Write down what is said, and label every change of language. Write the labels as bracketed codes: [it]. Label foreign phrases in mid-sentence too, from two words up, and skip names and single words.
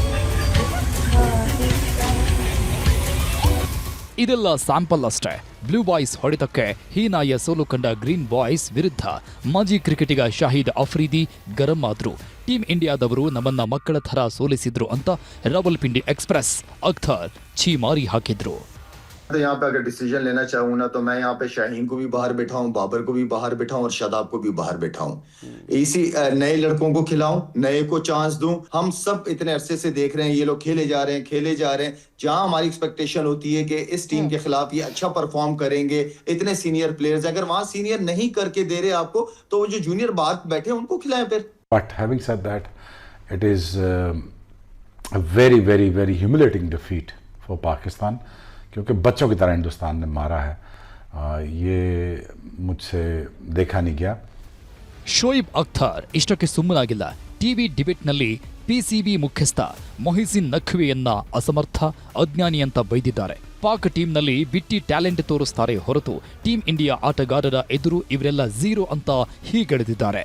[kn] ಇದೆಲ್ಲ ಸ್ಯಾಂಪಲ್ ಅಷ್ಟೇ. ಬ್ಲೂ ಬಾಯ್ಸ್ ಹೊಡೆತಕ್ಕೆ ಹೀನಾಯ ಸೋಲು ಕಂಡ ಗ್ರೀನ್ ಬಾಯ್ಸ್ ವಿರುದ್ಧ ಮಾಜಿ ಕ್ರಿಕೆಟಿಗ ಶಾಹಿದ್ ಅಫ್ರಿದಿ ಗರಂ ಆದ್ರು. ಟೀಮ್ ಇಂಡಿಯಾದವರು ನಮ್ಮನ್ನ ಮಕ್ಕಳ ಥರ ಸೋಲಿಸಿದ್ರು ಅಂತ ರಾವಲ್ಪಿಂಡಿ ಎಕ್ಸ್‌ಪ್ರೆಸ್ ಅಖ್ತರ್ ಛೀಮಾರಿ ಹಾಕಿದ್ರು. [ur] تو یہاں پہ اگر ڈسیژن لینا چاہوں نا، تو میں یہاں پہ شاہین کو بھی باہر بٹھاؤں، بابر کو بھی باہر بٹھاؤں اور شاداب کو بھی باہر بٹھاؤں. اسی نئے لڑکوں کو کھلاؤں، نئے کو چانس دوں. ہم سب اتنے عرصے سے دیکھ رہے ہیں، یہ لوگ کھیلے جا رہے ہیں. جہاں ہماری ایکسپیکٹیشن ہوتی ہے کہ اس ٹیم کے خلاف یہ اچھا پرفارم کریں گے، اتنے [en] senior players, [ur] اگر وہاں سینیئر نہیں کر کے دے رہے آپ کو، تو وہ جو جونیئر باہر بیٹھے ان کو کھلائیں پھر. [en] But having said that, it is a very, very, very humiliating defeat for Pakistan. [ur] کیونکہ بچوں کی طرح ہندوستان نے مارا ہے. یہ مجھ سے دیکھا نہیں گیا. [kn] ಶೋಯಿಬ್ ಅಖ್ತರ್ ಇಷ್ಟಕ್ಕೆ ಸುಮ್ಮನಾಗಿಲ್ಲ. ಟಿವಿ ಡಿಬೇಟ್ನಲ್ಲಿ PCB ಮುಖ್ಯಸ್ಥ ಮೊಹಿಸಿನ್ ನಖ್ವಿಯನ್ನ ಅಸಮರ್ಥ, ಅಜ್ಞಾನಿ ಅಂತ ಬೈದಿದ್ದಾರೆ. ಪಾಕ್ ಟೀಮ್ನಲ್ಲಿ ಬಿಟ್ಟಿ ಟ್ಯಾಲೆಂಟ್ ತೋರಿಸ್ತಾರೆ ಹೊರತು ಟೀಮ್ ಇಂಡಿಯಾ ಆಟಗಾರರ ಎದುರು ಇವರೆಲ್ಲ ಝೀರೋ ಅಂತ ಹೀಗೆಳೆದಿದ್ದಾರೆ.